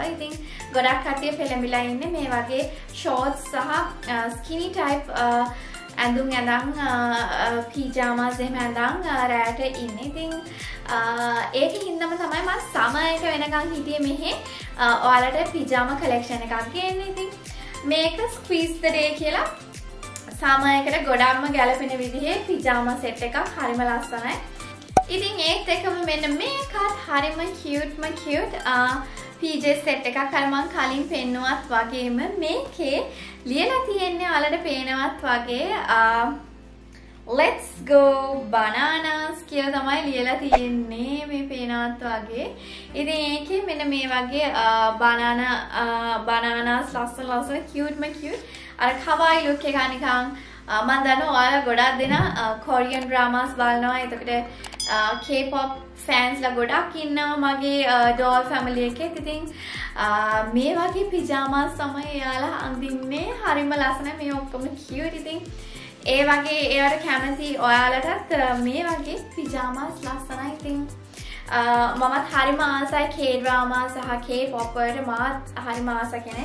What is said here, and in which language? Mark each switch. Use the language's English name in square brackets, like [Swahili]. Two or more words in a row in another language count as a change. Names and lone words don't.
[Sinhala] ඉතින් ගොඩක් කට්ටිය පෙළඹිලා ඉන්නේ මේ වගේ shorts සහ [English] skinny type [Sinhala] ඇඳුම් ඇඳන් pyjamas එහෙම ඇඳන් රැට ඉන්නේ. ඉතින් ඒකේ හින්දාම තමයි මම summer එක වෙනකන් හිටියේ මෙහෙ ඔයාලට [English] pyjama collection [Sinhala] එකක් ගේන්නේ. ඉතින් මේක [English] squeeze the day [Sinhala] කියලා summer එකට ගොඩක්ම ගැලපෙන විදිහේ [English] pyjama set [Sinhala] එකක්. හරිම ලස්සනයි. ඉතින් ඒත් එක්කම මෙන්න මේකත් හරිම [English] cute PJ set [Sinhala] එකක්. අර මම කලින් පෙන්නුවත් වගේම මේකේ ලියලා තියෙන්නේ ඔයාලට පේනවත් වගේ [English] let's go bananas [Sinhala] කියලා තමයි ලියලා තියෙන්නේ මේ පේනවත් වගේ. ඉතින් ඒකේ මෙන්න මේ වගේ bananas ලස්සන cute අර [English] kawaii look [Sinhala] එක නිකන් මම දන්නවා ඔයාලා ගොඩක් දෙනා [English] Korean dramas [Sinhala] බලනවා. එතකොට [English] K-pop fans [Sinhala] ලා ගොඩක් ඉන්නවා මගේ [English] doll family [Sinhala] එකේ. ඉතින් මේ වගේ pyjamas තමයි එයාලා අඳින්නේ. හරිම ලස්සනයි. මේ ඔක්කොම cute. ඉතින් ඒ වගේ ඒවට කැමති ඔයාලටත් මේ වගේ pyjamas ලස්සනයි. ඉතින් මමත් හරිම ආසයි K-drama සහ K-pop වලට මාත් හරිම ආස කෙනෙක්.